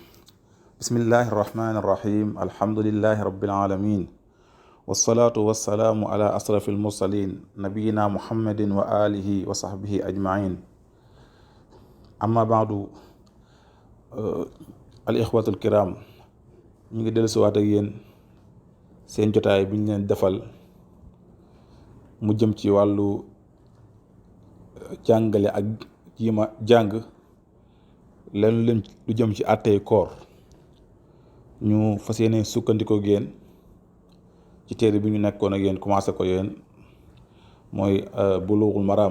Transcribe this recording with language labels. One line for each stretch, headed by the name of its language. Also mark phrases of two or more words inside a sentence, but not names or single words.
Arabic: بسم الله الرحمن الرحيم. الحمد لله رب العالمين، والصلاة والسلام على أشرف المرسلين نبينا محمد وآله وصحبه أجمعين. أما بعد، الإخوة الكرام،
Wolof: ñu ngi dellusiwaat ak yéen seen jotaay bi ñu leen defal mu jëm ci wàllu jàngale ak jiima jàng leen lu jëm ci àttey koor. ñu fas yéene sukkandikoo ak yéen ci téere bi ñu nekkoon ak yéen commencé ko yéen mooy Bulughul Maram.